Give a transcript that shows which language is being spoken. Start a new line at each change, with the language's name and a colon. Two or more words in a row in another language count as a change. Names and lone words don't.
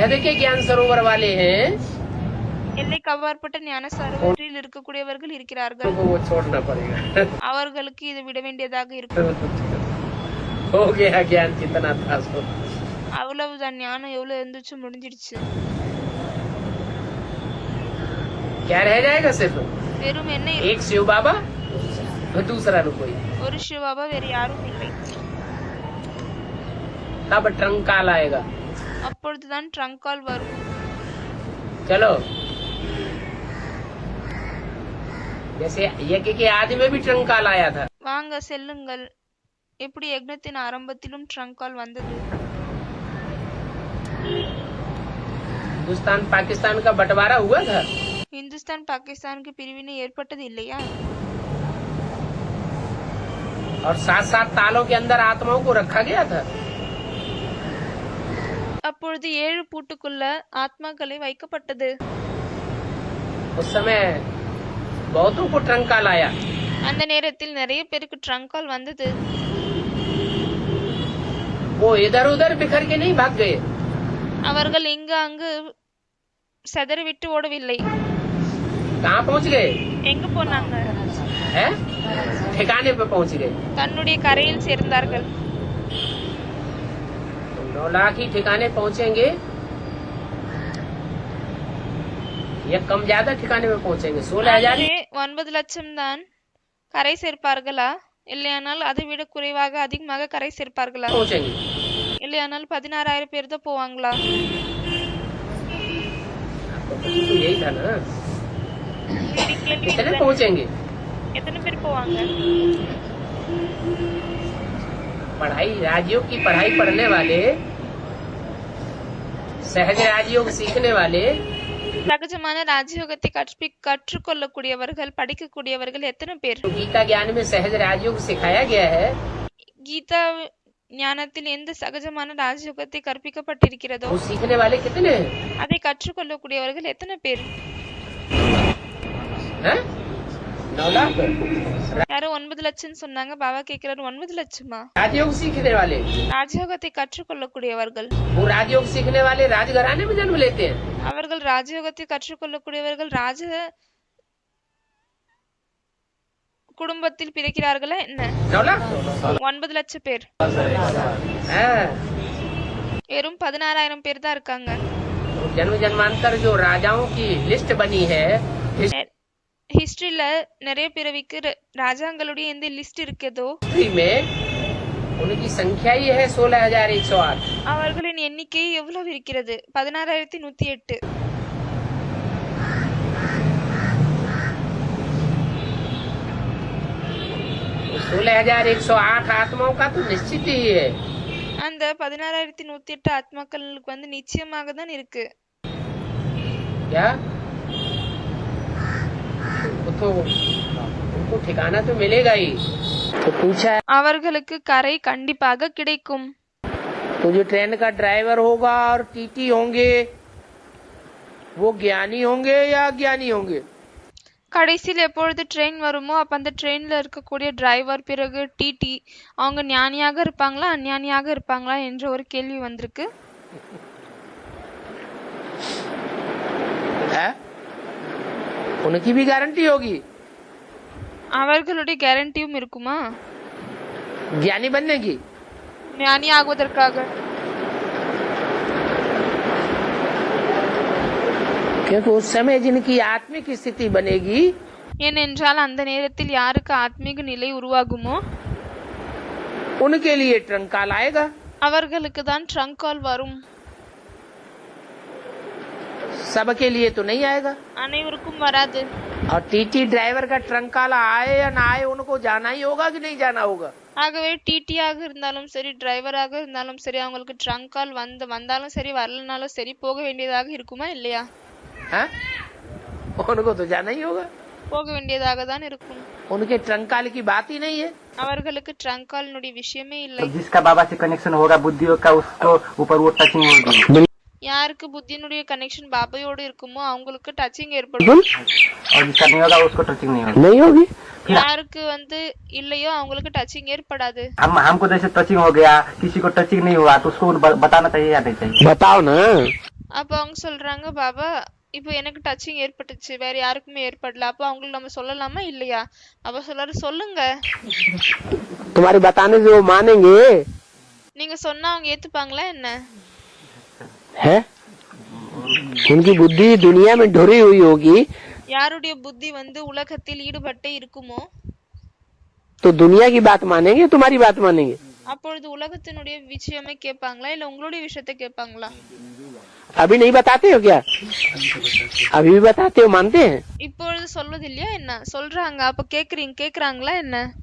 Hindi: शहद के ज्ञान सरोवर वाले हैं
Tamil: எல்லைக்கு அப்பாற்பட்ட ஞான சரோவரில் இருக்கக்கூடியவர்கள் இருக்கிறார்கள்.
Hindi: उनको वो छोड़ना पड़ेगा
Tamil: அவர்களுக்கு இது விட வேண்டியதாக இருக்கும்.
Hindi: हो गया ज्ञान कितना था सो
Tamil: அவ்வளவுதான், ஞானம் எவ்வளவு இருந்துச்சு முடிஞ்சிடுச்சு.
Hindi: क्या रह जाएगा सिर्फ
Tamil: வெறும் என்ன இருக்கும்?
Hindi: एक शिव बाबा और दूसरा न कोई
Tamil: ஒரு சிவாபா வேறு யாரும் இல்லை.
Hindi: तब
English: trunk call
Hindi: आएगा.
Tamil: அப்பொழுதுதான்
English: trunk call
Tamil: வரும்.
Hindi: चलो जैसे यज्ञ के आदि में भी
English: trunk call
Hindi: आया था.
Tamil: வாங்க செல்லுங்கள். எப்படி யக்னத்தின் ஆரம்பத்திலும்
English: trunk call
Tamil: வந்தது.
Hindi: हिंदुस्तान पाकिस्तान का बंटवारा हुआ था.
Tamil: இந்துஸ்தான் பாகிஸ்தானுக்கு பிரிவினை ஏற்பட்டது இல்லையா?
Hindi: और 7-7 तालों के अंदर आत्माओं को रखा गया था.
Tamil: அப்பொழுது 7 பூட்டுக்குள்ள ஆத்மாக்களை வைக்கப்பட்டது.
Hindi: उस समय बहुतों को
English: trunk call
Hindi: आया.
Tamil: அந்த நேரத்தில் நிறைய பேருக்கு
English: trunk call
Tamil: வந்தது.
Hindi: वो इधर उधर बिखर के नहीं भाग गए.
Tamil: அவர்கள் இங்கு அங்கு செதறிவிட்டு ஓடவில்லை.
Hindi: कहाँ पहुँच गए?
Tamil: எங்க போனாங்க?
Hindi: हैं? ठिकाने पे पहुँच गए.
Tamil: தன்னுடைய கரையில் சேர்ந்தார்கள்.
Hindi: 9 लाख ही ठिकाने पहुँचेंगे या कम ज्यादा ठिकाने में पहुँचेंगे? 16,000
Tamil: 9 லட்சம் தான் கரை சேர்ப்பார்களா, இல்லையானால் அதை விட குறைவாக அதிகமாக கரை சேர்ப்பார்களா,
Hindi: पहुँचेंगे.
Tamil: இல்லையானால் 16,000 பேர் தான் போவாங்களா?
Hindi: तो यही था ना.
Tamil: உங்களுடைய கேள்வி
Hindi: कितने
Tamil: இதுதான்.
Hindi: पहुँचेंगे?
Tamil: எத்தனை பேர் போவாங்க?
Hindi: पढ़ाई राजयोग की पढ़ाई पढ़ने वाले, सहज राजयोग सीखने वाले,
Tamil: சகஜமான ராஜயோகத்தை கற்றுக்கொள்ளக்கூடியவர்கள், படிக்கக்கூடியவர்கள் எத்தனை பேர்?
Hindi: गीता ज्ञान में सहज राजयोग सिखाया गया है.
Tamil: கீதா ஞானத்தில் எந்த சகஜமான ராஜயோகத்தை கற்பிக்கப்பட்டிருக்கிறதோ
Hindi: वो सीखने वाले कितने हैं?
Tamil: அதை கற்றுக்கொள்ளக்கூடியவர்கள் எத்தனை பேர்?
Hindi: हैं? 9 लाख.
Tamil: யாரோ 9 லட்சம் சொன்னாங்க. பாபா கேட்கிறாரு, 9 லட்சமா?
Hindi: राजयोग सीखने वाले,
Tamil: ராஜயோகத்தை கற்றுக்கொள்ளக்கூடியவர்கள்.
Hindi: वो राजयोग सीखने वाले राजघराने में जन्म लेते हैं.
Tamil: அவர்கள் ராஜயோகத்தை கற்றுக்கொள்ளக்கூடியவர்கள் ராஜ குடும்பத்தில் பிறக்கிறார்களா என்ன?
Hindi: 9 लाख.
Tamil: 9 லட்சம் பேர்.
Hindi: हाँ.
Tamil: வெறும் 16,000 பேர் தான் இருக்காங்க.
Hindi: जन्म जन्मांतर जो राजाओं की लिस्ट बनी है,
Tamil: ஹிஸ்டரியில நிறைய பிறவிக்கு ராஜாங்களுடைய எந்த லிஸ்ட் இருக்குதோ
Hindi: हिस्ट्री में उनकी संख्या ही है 16,108.
Tamil: அவர்களின் எண்ணிக்கை எவ்வளவு இருக்கிறது? 16,108.
Hindi: 16,108 आत्माओं का तो निश्चित ही है.
Tamil: அந்த 16,108 ஆத்மாக்களுக்கு வந்து நிச்சயமாக தான் இருக்கு.
Hindi: क्या? तो उनको ठिकाना तो मिलेगा ही. तो पूछा है,
Tamil: அவர்களுக்கு கரை கண்டிப்பாக கிடைக்கும்.
Hindi: तो जो ट्रेन का ड्राइवर होगा और टीटी होंगे वो ज्ञानी होंगे या अज्ञानी होंगे?
Tamil: கடைசியில் எப்பொழுது ட்ரெயின் வருமோ அப்ப அந்த ட்ரெயின்ல இருக்கக்கூடிய டிரைவர், பிறகு டிடி, அவங்க ஞானியாக இருப்பாங்களா அஞ்ஞானியாக இருப்பாங்களா என்ற ஒரு கேள்வி வந்திருக்கு.
Hindi: है? उनकी भी गारंटी होगी
Tamil: அவர்களுடைய கேரண்டியும் இருக்குமா
Hindi: ज्ञानी बनने की?
Tamil: ஞானி ஆகுவதற்காக?
Hindi: क्योंकि उस समय जिनकी आत्मिक स्थिति बनेगी,
Tamil: ஏனென்றால் அந்த நேரத்தில் யாருக்கு ஆத்மீக நிலை உருவாகுமோ
Hindi: उनके लिए
English: trunk call
Hindi: आएगा.
Tamil: அவர்களுக்கு தான்
English: trunk call
Tamil: வரும்.
Hindi: सबके लिए तो नहीं आएगा.
Tamil: அனைவருக்கும் வராது.
Hindi: और
English: TT driver
Hindi: का
English: trunk call
Hindi: आए या ना आए, उनको जाना ही होगा कि नहीं जाना होगा?
Tamil: ஆகவே டிடியாக இருந்தாலும் சரி, டிரைவராக இருந்தாலும் சரி, அவங்களுக்கு
English: trunk call
Tamil: வந்தாலும் சரி, வரலனாலும் சரி, போக வேண்டியதாக இருக்குமா இல்லையா?
Hindi: हाँ? उनको तो जाना ही होगा.
Tamil: போக வேண்டியதாக தான் இருக்கும்.
Hindi: उनके
English: trunk call
Hindi: की बात ही नहीं है.
Tamil: அவர்களுக்கு
English: trunk callனுடைய
Tamil: விஷயமே இல்லை.
Hindi: जिसका बाबा से कनेक्शन होगा बुद्धि का, उसको ऊपर वो टचिंग होगी.
Tamil: யாருக்கு புத்தியினுடைய கனெக்ஷன் பாபாயோடு இருக்குமோ அவங்களுக்கு டச்சிங் ஏற்படும்.
Hindi: और जिसका नहीं होगा उसको टचिंग नहीं होगी. नहीं होगी.
Tamil: யாருக்கு வந்து இல்லையோ அவங்களுக்கு டச்சிங் ஏற்படாது.
Hindi: हमको जैसे टचिंग हो गया, किसी को टचिंग नहीं हुआ तो उसको बताना चाहिए या नहीं चाहिए? बताओ ना.
Tamil: அப்ப அவங்க சொல்றாங்க பாபா இப்போ எனக்கு டச்சிங் ஏற்பட்டுச்சு வேற யாருக்குமே ஏற்படல அப்ப அவங்களுக்கு நம்ம சொல்லலாமா இல்லையா அப்ப சொல்றாரு சொல்லுங்க
Hindi: तुम्हारे बताने से वो मानेंगे
Tamil: நீங்க சொன்னா அவங்க ஏத்துப்பாங்களா என்ன
Hindi: है उनकी बुद्धि दुनिया में ढुरी हुई होगी
Tamil: யாருடைய புத்தி வந்து உலகத்தில் ஈடுபட்டே இருக்குமோ
Hindi: तो दुनिया की बात मानेंगे तुम्हारी बात मानेंगे
Tamil: அப்பொழுது உலகத்தினுடைய விஷயமே கேட்பாங்களா இல்ல உங்களுடைய விஷயத்தை கேட்பாங்களா
Hindi: अभी नहीं बताते हो क्या अभी भी बताते हो मानते हैं
Tamil: இப்பொழுது சொல்வது இல்லையா என்ன சொல்றாங்க அப்ப கேக்குறாங்களா என்ன